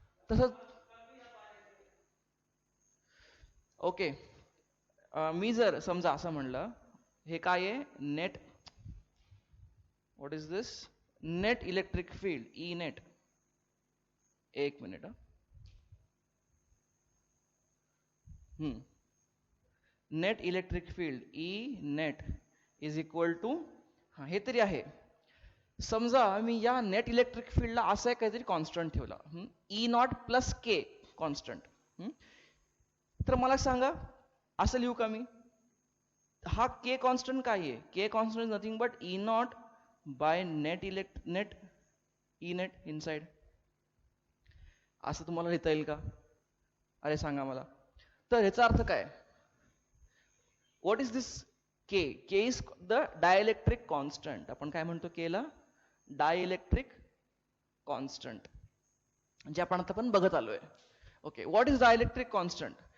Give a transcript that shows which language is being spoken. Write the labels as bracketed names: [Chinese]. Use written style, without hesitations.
[Marathi] तसंच ओके, मी जर समजा असं म्हणलं, हे काय आहे, net, [English] what is this, [Marathi] net electric field E net. एक minute. [English] net electric field E net is equal to, [Marathi] हे तरी आहे. समजा मी या नेट इलेक्ट्रिक फील्डला असं काहीतरी कॉन्स्टंट ठेवला, E not plus K constant. तर मला सांगा, असं लिहू का मी, हा [English] K constant काय आहे, K constant is nothing but E naught by net E net inside. [Marathi] असं तुम्हाला लिहिता येईल का? अरे सांगा मला. तर ह्याचा अर्थ काय? [English] What is this K? K is the dielectric constant. [Marathi] आपण काय म्हणतो केला? डायइलेक्ट्रिक कॉन्स्टंट, जे आपण आता पण बघत आलोय. [English] Okay, what is dielectric constant?